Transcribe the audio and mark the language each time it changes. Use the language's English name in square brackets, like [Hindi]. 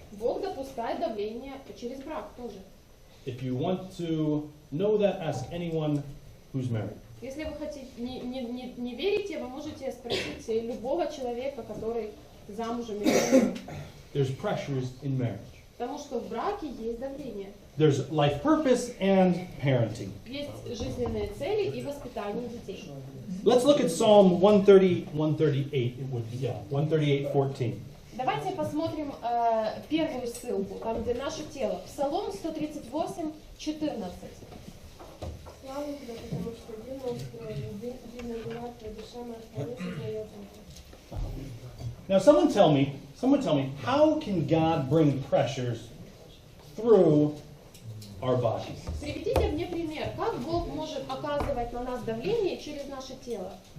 [Russian] Бог допускает давление через брак тоже. [English] If you want to know that, ask anyone who's married. [Russian] Если вы хотите, не верите, вы можете спросить любого человека, который замужем или нет. [English] There's pressures in marriage. [Russian] Потому что в браке есть давление. [English] There's life purpose and parenting. [Russian] Есть жизненные цели и воспитание детей. [English] Let's look at Psalm 138. It would be, 138:14. [Russian] Давайте посмотрим первую ссылку, там где наше тело. Псалом 138, 14. Слава Тебе, потому что дивно устроен, дивно дела Твоя, душа моя хвалит Твое. [English] Now, someone tell me, how can God bring pressures through our bodies? [Russian] Приведите мне пример, как Бог может оказывать на нас давление через наше тело.